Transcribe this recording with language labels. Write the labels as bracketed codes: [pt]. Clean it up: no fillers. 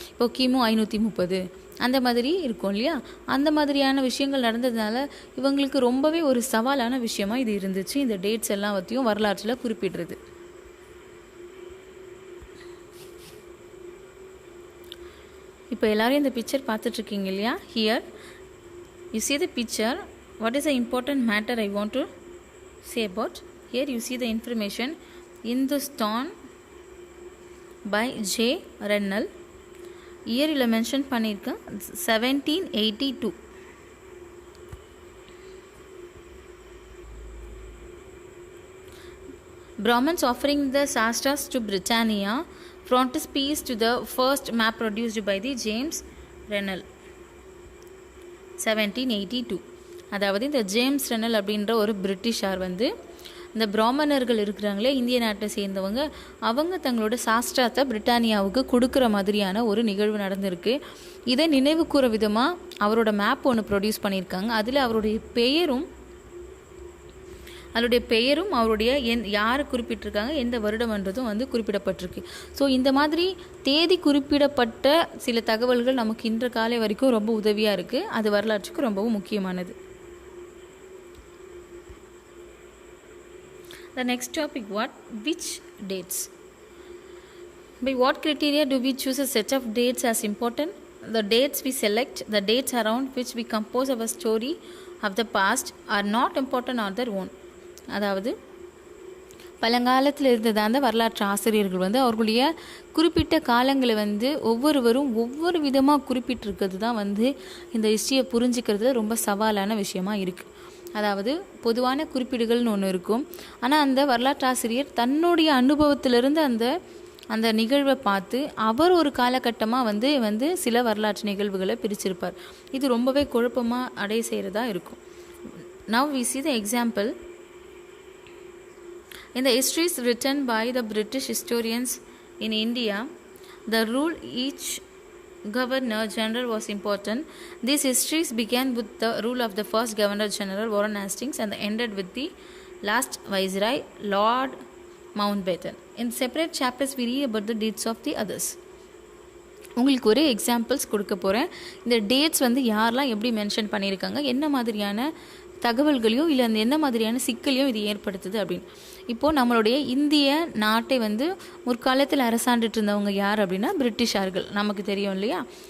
[ta] இப்போ கிமு 530 அந்த மாதிரி இருக்கும் இல்லையா? அந்த மாதிரியான விஷயங்கள் நடந்ததுனால இவங்களுக்கு ரொம்பவே ஒரு சவாலான விஷயமா இது இருந்துச்சு, இந்த டேட்ஸ் எல்லாத்தையும் வரலாற்றில் குறிப்பிடுறது. இப்போ எல்லாரும் இந்த பிக்சர் பார்த்துட்ருக்கீங்க இல்லையா? [en] Here you see the picture. What is the important matter I want to say about? Here you see the information. Hindustan by J. Rennell. [ta] Year இல்லை மென்ஷன் பண்ணியிருக்கேன், 1782. [en] Brahmins offering the Shastras to Britannia, frontispiece to the first map produced by the James Rennell, 1782. [ta] அதாவது இந்த James renal அப்படின்ற ஒரு பிரிட்டிஷார் இந்த பிராமணர்கள் இருக்கிறாங்களே, இந்திய நாட்டை சேர்ந்தவங்க, அவங்க தங்களோட சாஸ்திரத்தை பிரிட்டானியாவுக்கு கொடுக்குற மாதிரியான ஒரு நிகழ்வு நடந்திருக்கு. இதை நினைவு கூற விதமாக அவரோட மேப் ஒன்று ப்ரொடியூஸ் பண்ணியிருக்காங்க. அதில் அவருடைய பெயரும் அதனுடைய பெயரும் அவருடைய யார் குறிப்பிட்டிருக்காங்க, எந்த வருடம்ன்றதும் வந்து குறிப்பிடப்பட்டிருக்கு. ஸோ இந்த மாதிரி தேதி குறிப்பிடப்பட்ட சில தகவல்கள் நமக்கு இன்ற காலை வரைக்கும் ரொம்ப உதவியாக இருக்குது. அது வரலாற்றுக்கு ரொம்பவும் முக்கியமானது. [en] The next topic, which dates? By what criteria do we choose a set of dates as important? The dates we select, the dates around which we compose our story of the past are not important on their own. [ta] அதாவது பழங்காலத்தில் இருந்தது அந்த வரலாற்று ஆசிரியர்கள் வந்து அவர்களுடைய குறிப்பிட்ட காலங்களை வந்து ஒவ்வொருவரும் ஒவ்வொரு விதமாக குறிப்பிட்டிருக்கிறது தான் வந்து இந்த ஹிஸ்ட்ரியை புரிஞ்சுக்கிறது ரொம்ப சவாலான விஷயமா இருக்குது. அதாவது பொதுவான குறிப்பீடுகள்னு ஒன்று இருக்கும். ஆனால் அந்த வரலாற்று ஆசிரியர் தன்னுடைய அனுபவத்திலிருந்து அந்த நிகழ்வை பார்த்து அவர் ஒரு காலகட்டமாக வந்து சில வரலாற்று நிகழ்வுகளை பிரிச்சிருப்பார். இது ரொம்பவே குழப்பமாக அடைய செய்கிறதா இருக்கும். [en] Now we see the example. In the histories written by the British historians in India, the rule each Governor General was important. These histories began with the rule of the first Governor General Warren Hastings and ended with the last Viceroy Lord Mountbatten. In separate chapters we read about the dates of the others. [ta] உங்களுக்கு ஒரு examples கொடுக்க போகிறேன். இந்த dates வந்து யாரெல்லாம் எப்படி mention பண்ணியிருக்காங்க, என்ன மாதிரியான தகவல்களையும் இல்லை அந்த என்ன மாதிரியான சிக்கலையும் இது ஏற்படுத்துது அப்படின்னு. இப்போது நம்மளுடைய இந்திய நாட்டை வந்து முற்காலத்தில் அரசாண்டுட்டு இருந்தவங்க யார் அப்படின்னா பிரிட்டிஷார்கள். நமக்கு தெரியும் இல்லையா?